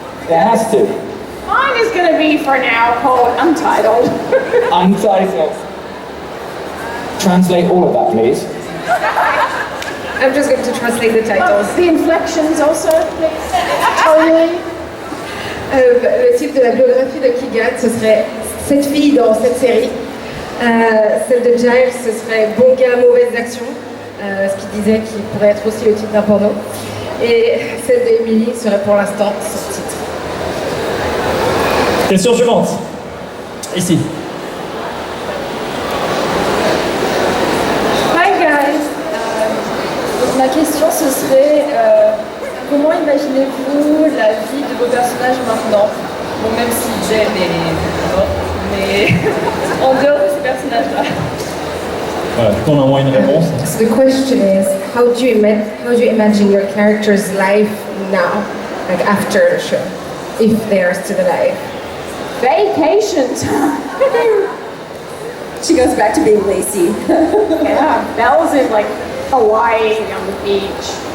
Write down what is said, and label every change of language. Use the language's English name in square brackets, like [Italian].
[English] It has to. Mine is going to be for now called Untitled. Untitled. Translate all of that, please. I'm just going to translate the titles. The inflections also, please. Totally. [French] Le titre de la biographie de Keegan, ce serait cette fille dans cette série. Celle de Giles, ce serait bon gars, mauvaises actions, ce qui disait qu'il pourrait être aussi le titre d'un porno. Et celle d'Emilie serait pour l'instant son titre. Question suivante. Ici. [English] Hi guys. [French] Donc ma question ce serait comment imaginez-vous la vie de vos personnages maintenant? Bon, même si Jen est mort, mais en dehors de ces personnages-là. Voilà, du coup on a au moins une réponse. [English] So the question is, how do you imagine your character's life now, like after the show, if they are still alive? Vacation time. She goes back to being Lacey. Yeah, Belle's in like Hawaii on the beach.